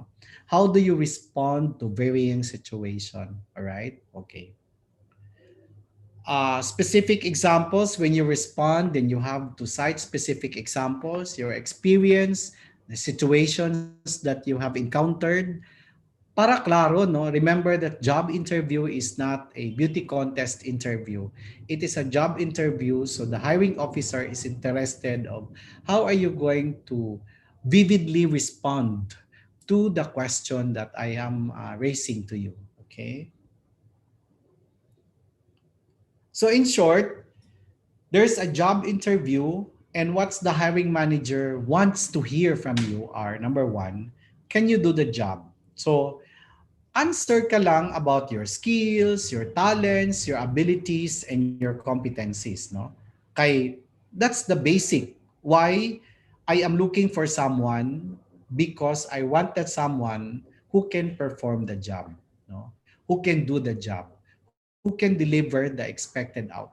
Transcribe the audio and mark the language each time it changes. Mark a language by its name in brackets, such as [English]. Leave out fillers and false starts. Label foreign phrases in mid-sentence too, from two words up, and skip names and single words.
[English] How do you respond to varying situation? All right? Okay. Specific examples when you respond, then you have to cite specific examples, your experience, the situations that you have encountered. [Hiligaynon] Para klaro, no, [English] remember that job interview is not a beauty contest interview. It is a job interview, so the hiring officer is interested of how are you going to vividly respond to the question that I am raising to you. Okay. So in short, there's a job interview, and what's the hiring manager wants to hear from you are, number one, can you do the job? So answer [Hiligaynon] ka lang [English] about your skills, your talents, your abilities, and your competencies, no? Kay, that's the basic. Why I am looking for someone, because I wanted someone who can perform the job, no? Who can do the job, who can deliver the expected output.